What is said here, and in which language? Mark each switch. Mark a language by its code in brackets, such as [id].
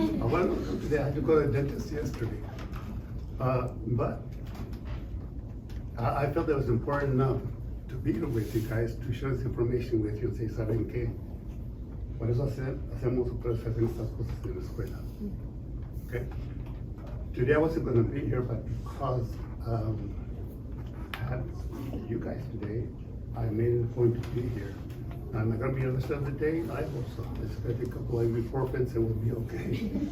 [en] Bueno, today I had to go to the dentist yesterday. But I felt it was important enough to be here with you guys, to share this information with you and say, [es] ¿saben qué? Por eso hacemos estas cosas en la escuela. [en] Okay. Today I wasn't going to be here, but because I had you guys today, I made it a point to be here. I'm not going to be here the rest of the day. I hope so. It's going to be a couple of ibuprofens and we'll be okay.